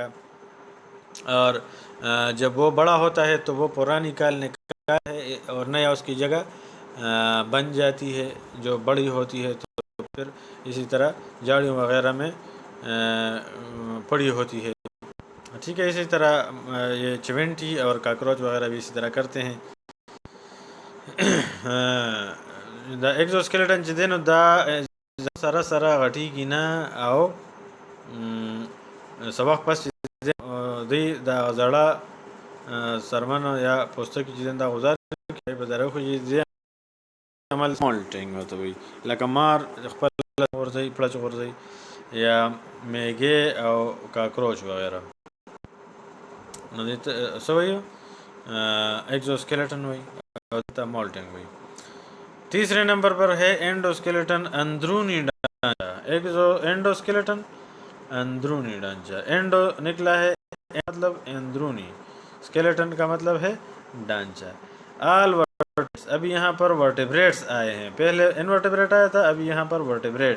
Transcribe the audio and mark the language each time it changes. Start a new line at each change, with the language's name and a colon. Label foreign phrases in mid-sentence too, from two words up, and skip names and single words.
Urdu: اور جب وہ بڑا ہوتا ہے تو وہ پرانی کال نکالتا ہے اور نیا اس کی جگہ بن جاتی ہے جو بڑی ہوتی ہے، تو پھر اسی طرح جاڑیوں وغیرہ میں پڑی ہوتی ہے. ٹھیک ہے، اسی طرح یہ چونٹی اور کاکروچ وغیرہ بھی اسی طرح کرتے ہیں.
Pashto: دا ایکزوسکیلیٹن چې دی نو دا سره سره غټیږي نه او څه وخت پس دوی د زړه څرمن یا پوستکي چې دی دا غذا کوي په ذریعه خو چې عمل مولټنګ ورته وایي، لکه مار خپل غورځوي پړچ غورځوي یا میږې او کاکروچ وغیرہ. نو دې ته څه وایي؟ ایکزوسکیلیٹن وایي او دې ته مولټنګ وایي.
Urdu: تیسرے نمبر پر ہے اینڈوسکیلیٹن، اندرونی ڈھانچہ. اینڈوسکیلیٹن اندرونی ڈھانچہ. اینڈو نکلا ہے مطلب اندرونی، اسکیلیٹن کا مطلب ہے ڈھانچہ.
English: all vertebrates.
Urdu: ابھی یہاں پر ورٹیبریٹس آئے ہیں، پہلے انورٹیبریٹ آیا تھا، ابھی یہاں پر ورٹیبریٹ.